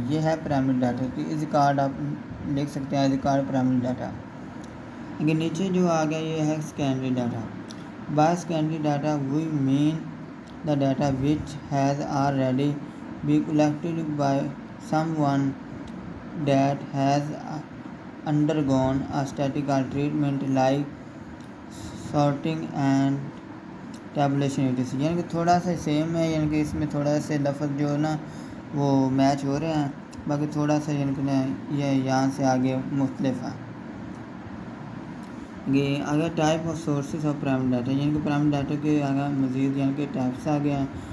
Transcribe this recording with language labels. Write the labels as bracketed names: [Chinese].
[Urdu] یہ ہے primary data کی از کارڈ, آپ لکھ سکتے ہیں از کارڈ پرائمری ڈاٹا. اگر نیچے جو آ گیا یہ ہے secondary data. [English] By secondary data we mean the data which has already been collected by someone that has undergone a statistical treatment like sorting and tabulation. [Urdu] یعنی کہ تھوڑا سا سیم ہے, یعنی کہ اس میں تھوڑا سے لفظ جو ہے نا وہ میچ ہو رہے ہیں, باقی تھوڑا سا یعنی کہ یہ یہاں سے آگے مختلف ہے. یہ اگر type of sources of primary data, یعنی کہ پرائمری ڈاٹا کے آگے مزید یعنی کہ ٹائپس آ گئے ہیں.